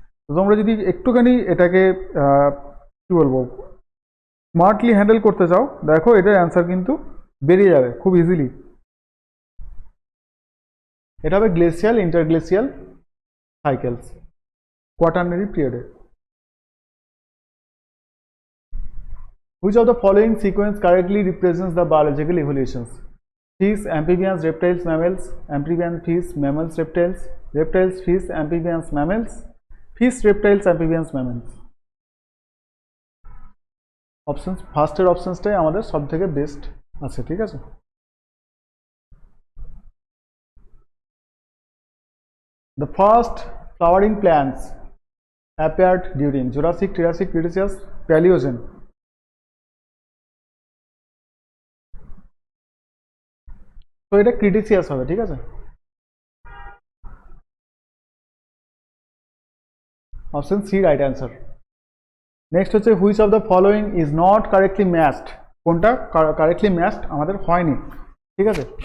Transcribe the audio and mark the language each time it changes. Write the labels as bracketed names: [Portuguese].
[Bangla] তো তোমরা যদি একটুখানি এটাকে কি বলবো স্মার্টলি হ্যান্ডেল করতে চাও, দেখো এটার অ্যান্সার কিন্তু বেরিয়ে যাবে খুব ইজিলি। এটা হবে [English] Glacial interglacial cycles quaternary পিরিয়ডে। Which of the following sequence correctly represents the biological evolutions? Fish, amphibians, reptiles, mammals, amphibians, fish, mammals, reptiles, reptiles, fish, amphibians, mammals, fish, reptiles, amphibians, mammals. [Bangla] Options ফার্স্টের অপশনসটাই আমাদের সব থেকে best আছে, ঠিক আছে। [English] The first flowering plants appeared during Jurassic, Triassic, Cretaceous, Paleogene. [Bangla] তো এটা Cretaceous হবে, ঠিক আছে। [English] Option C right answer. Next হচ্ছে which of the following is not correctly matched, [Bangla] কোনটা কারেক্টলি ম্যাচড আমাদের হয়নি, ঠিক আছে।